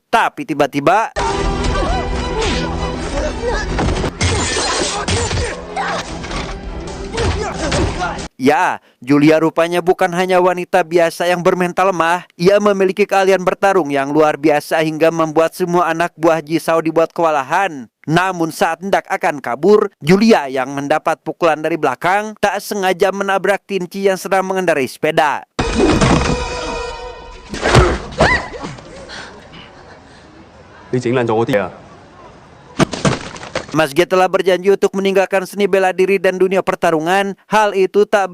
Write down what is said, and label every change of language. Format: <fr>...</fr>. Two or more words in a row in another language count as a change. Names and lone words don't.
<id>Tapi tiba-tiba ya, Julia rupanya bukan hanya wanita biasa yang bermental lemah. Ia memiliki keahlian bertarung yang luar biasa hingga membuat semua anak buah Jisao dibuat kewalahan. Namun saat hendak akan kabur, Julia yang mendapat pukulan dari belakang tak sengaja menabrak Tinci yang sedang mengendarai sepeda.</id> <yue>你整爛咗我啲啊！</yue> <id>Meski telah berjanji untuk meninggalkan seni bela diri dan dunia pertarungan, hal itu tak</id>